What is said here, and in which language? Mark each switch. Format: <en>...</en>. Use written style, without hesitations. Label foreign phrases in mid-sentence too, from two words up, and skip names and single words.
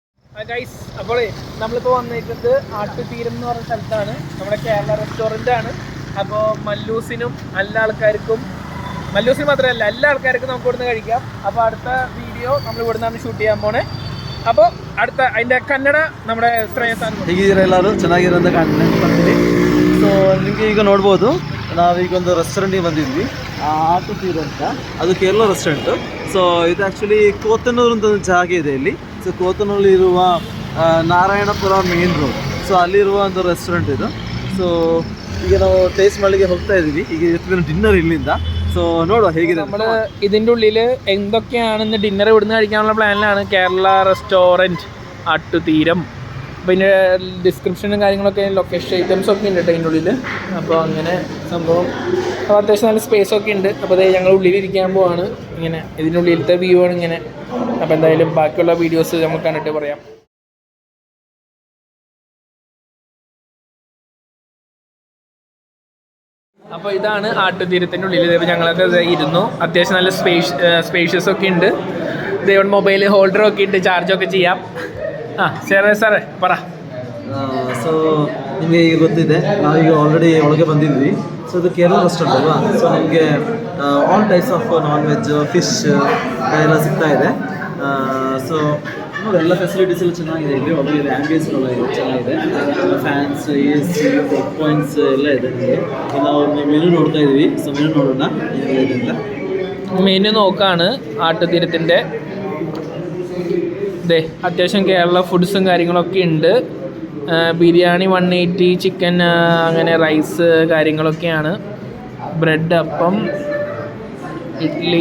<ml>ഗൈസ്, അപ്പോൾ നമ്മളിപ്പോൾ വന്നിരിക്കുന്നത് ആട്ടുതീരം എന്ന് പറഞ്ഞ സ്ഥലത്താണ്. നമ്മുടെ കേരള റെസ്റ്റോറൻ്റ് ആണ്. അപ്പോൾ മല്ലൂസിനും മല്ലൂസിന് മാത്രമല്ല എല്ലാ ആൾക്കാർക്കും നമുക്ക് ഇവിടുന്ന് കഴിക്കാം. അപ്പോൾ അടുത്ത വീഡിയോ നമ്മൾ ഇവിടുന്നാണ് ഷൂട്ട് ചെയ്യാൻ പോണേ. അപ്പോൾ അടുത്ത അതിൻ്റെ ಕನ್ನಡ നമ്മുടെ ಶ್ರೇಯಸ್</ml> <kn>ಹೇಗಿದ್ದೀರಾ ಎಲ್ಲರೂ? ಚೆನ್ನಾಗಿರೋಂಥ ಕಂಟೆಂಟ್ ಬರ್ತೀವಿ. ಸೊ ನಿಮಗೆ ಈಗ ನೋಡ್ಬೋದು, ನಾವೀಗ ಒಂದು ರೆಸ್ಟೋರೆಂಟಿಗೆ ಬಂದಿದ್ವಿ, ಆಟುತೀರ ಅಂತ. ಅದು ಕೇರಳ ರೆಸ್ಟೋರೆಂಟು. ಸೊ ಇದು ಆ್ಯಕ್ಚುಲಿ ಕೋತನೂರು ಅಂತ ಒಂದು ಜಾಗ ಇದೆ ಇಲ್ಲಿ. ಸೊ ಕೋತನೂರಲ್ಲಿ ಇರುವ ನಾರಾಯಣಪುರ ಮೇನ್ ರೋಡ್, ಸೊ ಅಲ್ಲಿರುವ ಒಂದು ರೆಸ್ಟೋರೆಂಟ್ ಇದು. ಸೊ ಈಗ ನಾವು ಟೇಸ್ಟ್ ಮಾಡಲಿಕ್ಕೆ ಹೋಗ್ತಾ ಇದ್ದೀವಿ. ಈಗ ಇವತ್ತಿನ ಡಿನ್ನರ್ ಇಲ್ಲಿಂದ. ಸೊ ನೋಡೋ ಹೇಗಿತ</kn> <ml>നമ്മൾ ഇതിൻ്റെ ഉള്ളിൽ എന്തൊക്കെയാണെന്ന് ഡിന്നർ ഇവിടുന്ന് കഴിക്കാനുള്ള പ്ലാനിലാണ്. കേരള റെസ്റ്റോറൻറ്റ് ആട്ടുതീരം. പിന്നെ ഡിസ്ക്രിപ്ഷനും കാര്യങ്ങളൊക്കെ</ml> <en>location items</en> <ml>ഒക്കെ ഉണ്ട് കേട്ടോ ഇതിൻ്റെ ഉള്ളിൽ. അപ്പോൾ അങ്ങനെ സംഭവം അപ്പോൾ അത്യാവശ്യം നല്ല സ്പേസ് ഒക്കെ ഉണ്ട്. അപ്പോൾ അത് ഞങ്ങൾ ഉള്ളിലിരിക്കാൻ പോവാണ്. ഇങ്ങനെ ഇതിൻ്റെ ഉള്ളിലത്തെ വ്യൂ ആണ് ഇങ്ങനെ. അപ്പോൾ എന്തായാലും ബാക്കിയുള്ള വീഡിയോസ് നമുക്ക് കണ്ടിട്ട് പറയാം. അപ്പോൾ ഇതാണ് ആട്ടുതീരത്തിൻ്റെ ഉള്ളിൽ. ഇതേപോലെ ഞങ്ങളൊക്കെ ഇരുന്നു. അത്യാവശ്യം നല്ല സ്പേഷ്യസ് ഒക്കെ ഉണ്ട്. ഇതേപോലെ മൊബൈൽ ഹോൾഡറൊക്കെ ഉണ്ട്, ചാർജൊക്കെ ചെയ്യാം. സാറേ പറ.</ml> <kn>ಸೊ ನಿಮಗೆ ಈಗ ಗೊತ್ತಿದೆ, ನಾವೀಗ ಆಲ್ರೆಡಿ ಒಳಗೆ ಬಂದಿದ್ವಿ. ಸೊ ಇದು ಕೇರಳ ರೆಸ್ಟೋರೆಂಟ್ ಅಲ್ವಾ. ಸೊ ನಿಮಗೆ</kn> <en>all types of non veg,</en> <kn>ಫಿಶ್ ಎಲ್ಲ ಸಿಗ್ತಾ ಇದೆ. ಸೊ ನೋಡಿ, ಎಲ್ಲ ಫೆಸಿಲಿಟೀಸ್ ಎಲ್ಲ ಚೆನ್ನಾಗಿದೆ ಇಲ್ಲಿ. ಒಳಗೆ ಆ್ಯಂಬಿಯನ್ಸ್ ಎಲ್ಲ ಚೆನ್ನಾಗಿದೆ. ಫ್ಯಾನ್ಸ್, AC, ಪಾಯಿಂಟ್ಸ್ ಎಲ್ಲ ಇದೆ ನಿಮಗೆ. ನಾವು ಮೆನು ನೋಡ್ತಾ ಇದ್ದೀವಿ. ಸೊ ಮೆನು ನೋಡೋಣ ಏನಿದೆ ಅಂತ.</kn> <ml>മെനു നോക്കാണ് ആട്ടുതീരത്തിൻ്റെ. ഇതേ അത്യാവശ്യം കേരള ഫുഡ്സും കാര്യങ്ങളൊക്കെ ഉണ്ട്. ബിരിയാണി 180, ചിക്കൻ, അങ്ങനെ റൈസ് കാര്യങ്ങളൊക്കെയാണ്. ബ്രെഡ്, അപ്പം, ഇഡ്ഡലി.</ml>